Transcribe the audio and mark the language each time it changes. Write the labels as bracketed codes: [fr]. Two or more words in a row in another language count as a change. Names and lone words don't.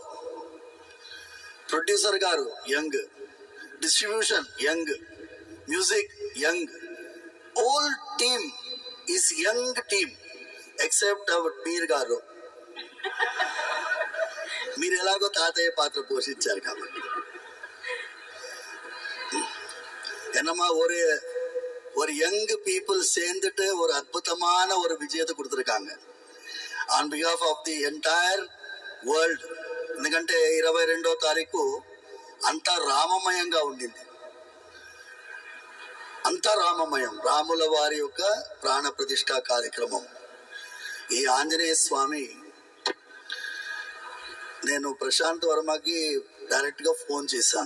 [en] Producer గారు young, distribution young, music young, whole team is young team except our మీర్ గారు. [te] మీరు ఎలాగో తాతయ్య పాత్ర పోషించారు కాబట్టి. [ta] என்னமா ஒரு [en] young people [ta] சேர்ந்துட்டு ஒரு அற்புதமான ஒரு விஜயத்தை கொடுத்துருக்காங்க [en] on behalf of the entire world. [te] ఎందుకంటే 22వ తారీఖు అంతా రామమయంగా ఉండింది. అంతా రామమయం, రాముల వారి యొక్క ప్రాణ ప్రతిష్ఠా కార్యక్రమం. ఈ ఆంజనేయ స్వామి, నేను ప్రశాంత్ వర్మకి డైరెక్ట్గా ఫోన్ చేశాను.